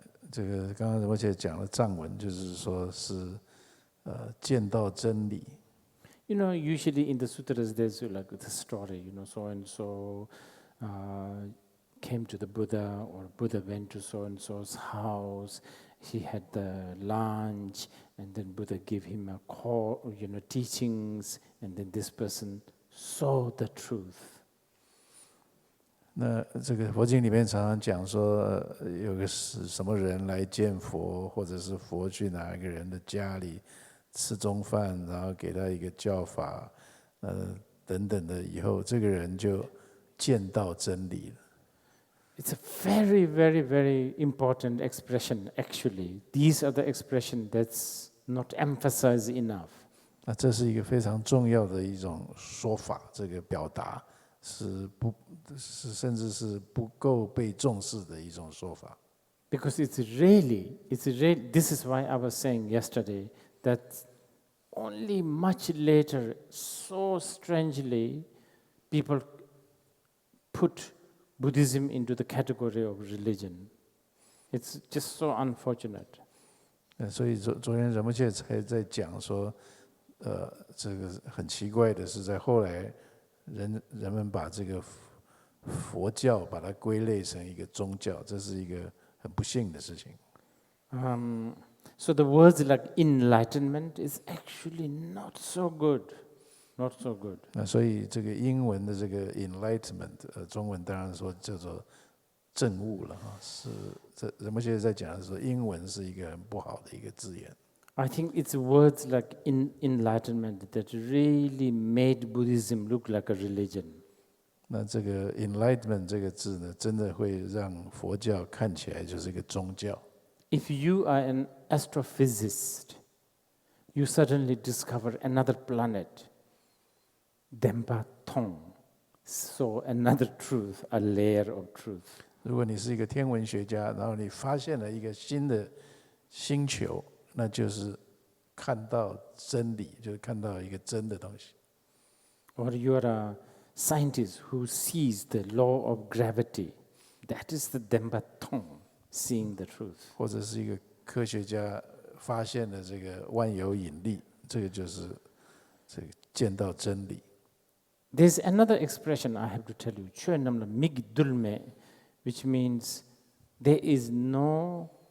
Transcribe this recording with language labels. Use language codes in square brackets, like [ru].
[zh] 这个刚刚仁波切讲的藏文，就是说是见到真理。 [en] Usually in the sutras there's like the story, so and so came to the Buddha, or Buddha went to so and so's house. He had the lunch, and then Buddha gave him a call, teachings, and then this person saw the truth. [zh] 那这个佛经里面常常讲说，有个什么人来见佛，或者是佛去哪一个人的家里吃中饭，然后给他一个教法，等等的，以后这个人就见到真理了。 [en] It's a very, very, very important expression, actually. These are the expressions that's not emphasized enough. [zh] 那这是一个非常重要的一种说法，这个表达甚至是不够被重视的一种说法。 [en] Because it's really, this is why I was saying yesterday that only much later, so strangely, people put Buddhism into the category of religion. It's just so unfortunate. [zh] 所以昨天仁波切才在讲说，这个很奇怪的是，在后来人们把这个佛教把它归类成一个宗教，这是一个很不幸的事情。 [en] So the words like enlightenment is actually not so good. Not so good. [zh] 那所以这个英文的这个 enlightenment，中文当然说叫做证悟了哈，是这仁波切在讲的时候，英文是一个很不好的一个字眼。 [en] I think it's words like enlightenment that really made Buddhism look like a religion. [zh] 那这个 enlightenment 这个字呢，真的会让佛教看起来就是一个宗教。 [en] If you are an astrophysicist, you suddenly discover another planet. Dempa Tong saw another truth, a layer of truth. [zh] 如果你是一个天文学家，然后你发现了一个新的星球，那就是看到真理，就是看到一个真的东西。 [en] Or you are a scientist who sees the law of gravity. That is the Dempa Tong, seeing the truth. [zh] 或者是一个科学家发现了这个万有引力，这个就是这个见到真理。 [en] There's another expression I have to tell you, Chuenamla Migdulme, which means there is no.